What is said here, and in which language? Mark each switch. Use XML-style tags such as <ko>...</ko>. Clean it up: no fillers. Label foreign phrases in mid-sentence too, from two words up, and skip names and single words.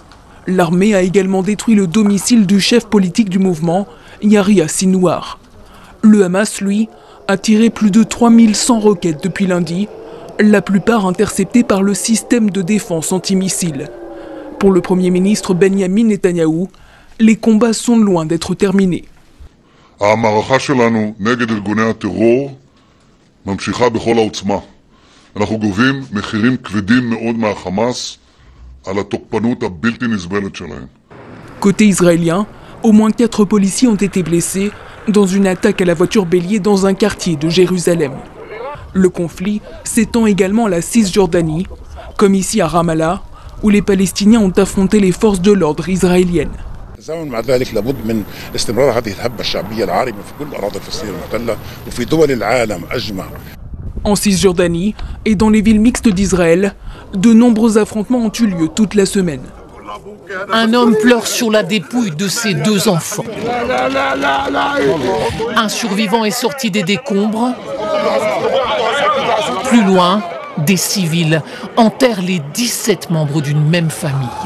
<fr>L'armée a également détruit le domicile du chef politique du mouvement, Yahya Sinwar. Le Hamas, lui, a tiré plus de 3100 roquettes depuis lundi, la plupart interceptées par le système de défense antimissiles. Pour le Premier ministre Benjamin Netanyahou, les combats sont loin d'être terminés.</fr> <he>ממשיכה בכל העוצמה. אנחנו גובים מחירים כבדים מאוד מהחמאס על התוקפנות הבלתי נסבלת שלהם.</he> <fr>Côté israélien, au moins 4 policiers ont été blessés dans une attaque à la voiture bélier dans un quartier de Jérusalem. Le conflit s'étend également à la Cisjordanie, comme ici à Ramallah, où les Palestiniens ont affronté les forces de l'ordre israéliennes.</fr> <ar>مع ذلك لابد من استمرار هذه الهبة الشعبية العارمة في كل أراضي فلسطين المحتلة وفي دول العالم أجمع.</ar> <fr>En Cisjordanie et dans les villes mixtes d'Israël, de nombreux affrontements ont eu lieu toute la semaine. Un homme pleure sur la dépouille de ses 2 enfants. Un survivant est sorti des décombres. Plus loin, des civils enterrent les 17 membres d'une même famille.</fr>